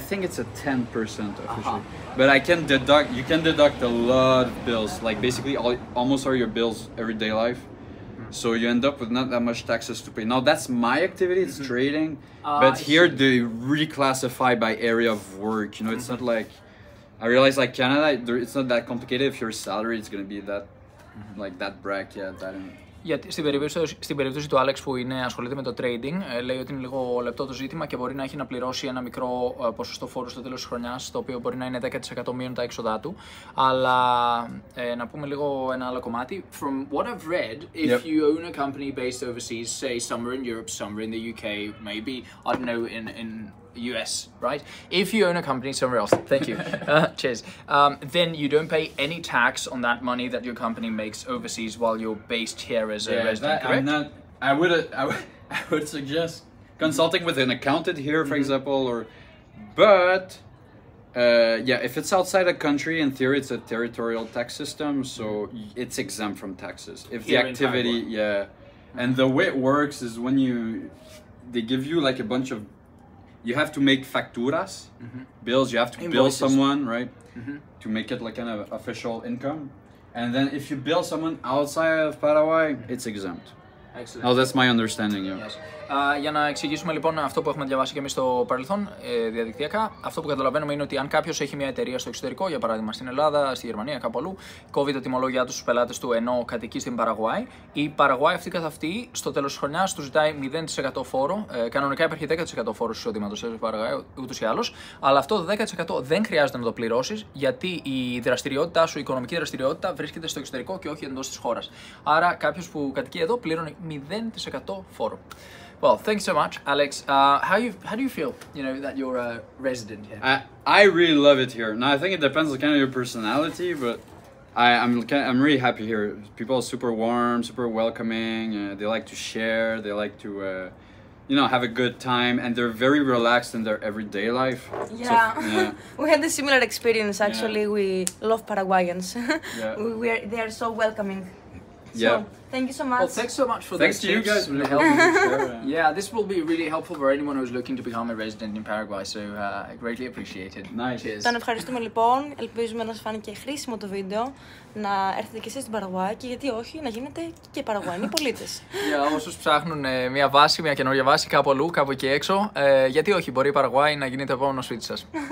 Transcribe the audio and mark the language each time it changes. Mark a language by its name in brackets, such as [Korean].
[English] I think it's a 10% officially, but you can deduct a lot of bills, like basically almost all your bills everyday life. So you end up with not that much taxes to pay. Now that's my activity, it's trading, but here they reclassify by area of work. You know, it's not like. I realize like Canada, it's not that complicated. If your salary is going to be that, like that bracket, that. [Greek] Γιατί στην περίπτωση του Άλεξ που ασχολείται με το trading, λέει ότι είναι λίγο λεπτό το ζήτημα και μπορεί να έχει να πληρώσει ένα μικρό ποσοστό φόρου στο τέλος της χρονιάς, το οποίο μπορεί να είναι 10% μείον τα έξοδά του. Αλλά να πούμε λίγο ένα άλλο κομμάτι. [English] From what I've read, if you own a company based overseas, say somewhere in Europe, somewhere in the UK, maybe, I don't know, in US, right? If you own a company somewhere else, thank you, cheers, then you don't pay any tax on that money that your company makes overseas while you're based here as a resident, correct? I would suggest consulting with an accountant here, for example, but yeah, if it's outside a country, in theory, it's a territorial tax system, so it's exempt from taxes. If the activity, and the way it works is when they give you like a bunch of. You have to make facturas, bills. You have to bill someone, right, to make it like kind of official income. And then if you bill someone outside of Paraguay, it's exempt. Excellent. Oh, that's my understanding, yeah. Yes. [Greek] Για να εξηγήσουμε λοιπόν αυτό που έχουμε διαβάσει και εμείς στο παρελθόν διαδικτυακά, αυτό που καταλαβαίνουμε είναι ότι αν κάποιος έχει μια εταιρεία στο εξωτερικό, για παράδειγμα στην Ελλάδα, στη Γερμανία, κάπου αλλού, κόβει τα τιμολόγια του στους πελάτες του ενώ κατοικεί στην Παραγουάη, η Παραγουάη αυτή καθ' αυτή στο τέλος της χρονιάς του ζητάει 0% φόρο. Κανονικά υπάρχει 10% φόρος εισοδήματος στην Παραγουάη ούτως ή άλλως, αλλά αυτό το 10% δεν χρειάζεται να το πληρώσεις γιατί η δραστηριότητά σου, η οικονομική δραστηριότητα βρίσκεται στο εξωτερικό και όχι εντός της χώρας. Άρα κάποιος που κατοικεί εδώ πληρώνει 0% φόρο. [English] Well, thanks so much, Alex. How do you feel? You know that you're a resident here. I really love it here. Now I think it depends on kind of your personality, but I'm really happy here. People are super warm, super welcoming. They like to share. They like to you know, have a good time, and they're very relaxed in their everyday life. Yeah, so, yeah. We had a similar experience actually. Yeah. We love Paraguayans. Yeah. They are so welcoming. Yeah. So, thank you so much. Well, thanks so much for Thanks the to you tips. guys for Really helping me helpful. share. Yeah, this will be really helpful for anyone who's looking to become a resident in Paraguay. So greatly appreciated. Nice. Cheers. [Greek] Τον ευχαριστούμε λοιπόν. Ελπίζουμε να σας φάνηκε χρήσιμο το βίντεο. Να έρθετε και εσείς στην Παραγουάη και γιατί όχι να γίνετε και Παραγουαϊνοί πολίτες. Για όσους ψάχνουν μια βάση, μια καινούργια βάση κάπου αλλού, κάπου εκεί έξω, γιατί όχι, μπορεί η Παραγουάη να γίνει το επόμενο σπίτι σας.